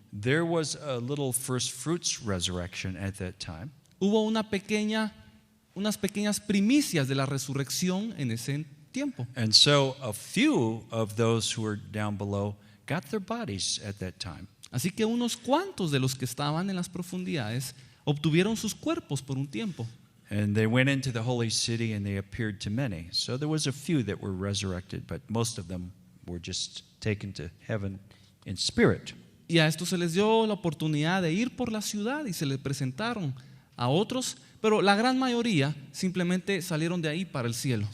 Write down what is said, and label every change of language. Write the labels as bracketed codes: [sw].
[en] there was a little first fruits resurrection at that time. [es] hubo unas pequeñas primicias de la resurrección en ese tiempo. [en] And so a few of those who were down below got their bodies at that time. [es] Así que unos cuantos de los que estaban en las profundidades obtuvieron sus cuerpos por un tiempo. [en] And they went into the holy city and they appeared to many. So there was a few that were resurrected, but most of them were just taken to heaven in spirit. [es] Y a estos se les dio la oportunidad de ir por la ciudad y se les presentaron a otros, pero la gran mayoría simplemente salieron de ahí para el cielo.